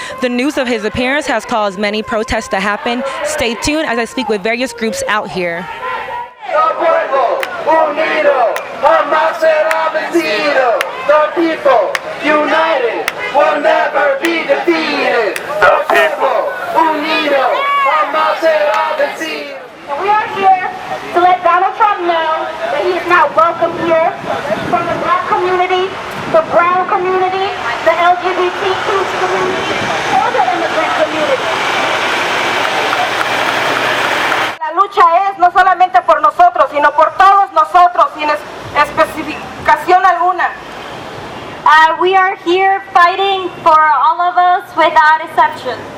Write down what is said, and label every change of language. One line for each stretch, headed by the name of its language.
English: The news of his appearance has caused many protests to happen. Stay tuned as I speak with various groups out here. The people united will never be defeated. The people
Spanish: unido jamás será vencido.
English: And we are here to let Donald Trump know that he is not welcome here from the black community, the brown community, the LGBTQ community, or the immigrant community.
Spanish: La lucha es no solamente por nosotros, sino por todos nosotros, sin especificación alguna.
English: We are here fighting for all of us without exception.